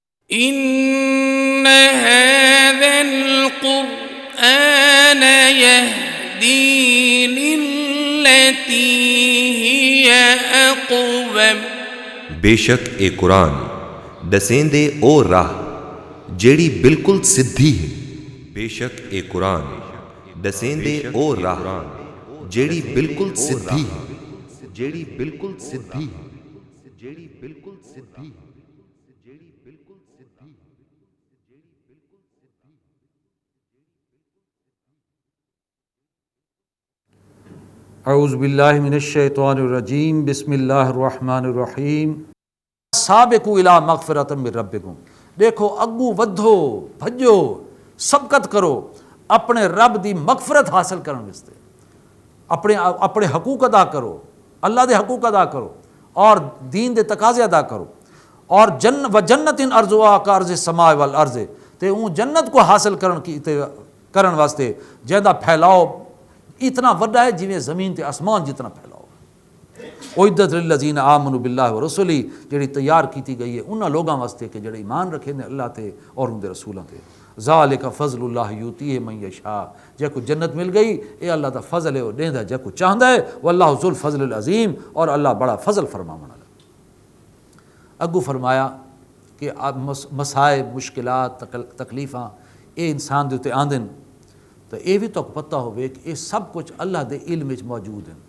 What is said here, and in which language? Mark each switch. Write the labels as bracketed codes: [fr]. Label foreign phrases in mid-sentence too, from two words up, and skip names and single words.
[ar] إن هذا القرآن يهدي للتي هي أقوم [pa] بے شک اے قرآن دسیں دے او راہ جیڑی بالکل سدھی ہے. بے شک اے قرآن دسیں دے او راہ جیڑی بالکل سدھی ہے. جیڑی بالکل سدھی ہے. جیڑی بالکل سدھی ہے. [ar] اعوذ باللہ من الشیطان الرجیم. بسم اللہ الرحمن الرحیم. سابقوا الی مغفرۃ من ربکم. [pa] دیکھو اگوں ودھو بھجو سبقت کرو اپنے رب دی مغفرت حاصل کرن واسطے. اپنے حقوق ادا کرو، اللہ دے حقوق ادا کرو اور دین دے تقاضے ادا کرو. [ar] اور جنت ارضها کارض السماء والارض، [pa] تے اون جنت کو حاصل کرن واسطے جہدا پھیلاؤ اتنا وڈا ہے جویں زمین تے آسمان جتنا پھیلاؤ. [ar] اعدت للذین آمنوا باللہ ورسلہ، [pa] جڑی تیار کیتی گئی ہے انہاں لوگاں واسطے کہ جڑے ایمان رکھے نے اللہ تے اور ان دے رسولاں تے. [ar] ذالک فضل اللہ یؤتیہ من یشاء. [pa] جے کو جنت مل گئی اے اللہ دا فضل ہے، وہ دیندا جے کو چاہندا ہے. [ar] واللہ ذو الفضل العظیم، [pa] اور اللہ بڑا فضل فرماون والا. اگو فرمایا کہ مسائب مشکلات تکلیفاں اے انسان دے تے آندن تو یہ بھی تو پتہ ہوئے کہ یہ سب کچھ اللہ دے علم وچ موجود ہیں.